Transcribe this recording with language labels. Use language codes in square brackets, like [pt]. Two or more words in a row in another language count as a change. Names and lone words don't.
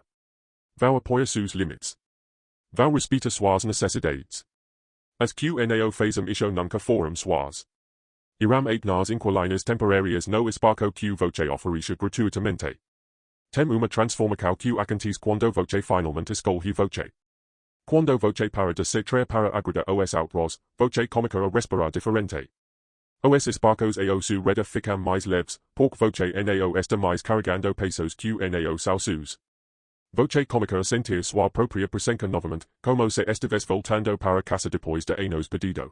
[pt] Vão apoiar seus limites. Vão respeitar suas necessidades. As que nao fazem isso nunca foram suas. Irão 8 nas inquilinas temporárias no espaço que voce oferecia gratuitamente. Tem uma transformação que acontece quando voce finalmente escolhe voce. Quando voce para de se trair para agradar os outros, voce começa a respirar diferente. Os espaços ao seu redor ficam mais leves, porque voce nao está mais carregando pesos que nao são seus. Voce começa a sentir sua própria presença novamente, como se estivesse voltando para casa depois de anos perdido.